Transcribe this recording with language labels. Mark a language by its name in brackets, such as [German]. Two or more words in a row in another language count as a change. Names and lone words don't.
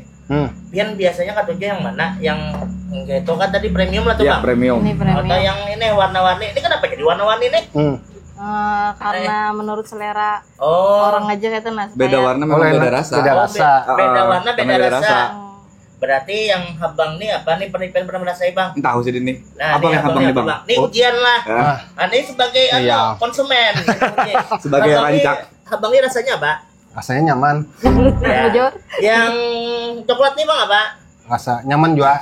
[Banjar] Pian biasanya katunya yang mana? Yang itu kan tadi premium lah tuh Bang. Premium. Ini premium. [Indonesian] Atau yang ini warna-warni. Ini kenapa jadi warna-warni nih? Karena menurut selera orang aja kayak nah. Beda warna memang beda rasa. Beda warna beda rasa. Berarti yang Habang nih apa nih pernah merasain Bang? Tahu sih ini. Nah, apa yang Habang nih Bang? Ini ujian lah. Ini sebagai konsumen. Sebagai rancak. Habang ini rasanya apa? Rasanya nyaman. Jujur. Yang coklat nih Bang apa? Rasa nyaman juga.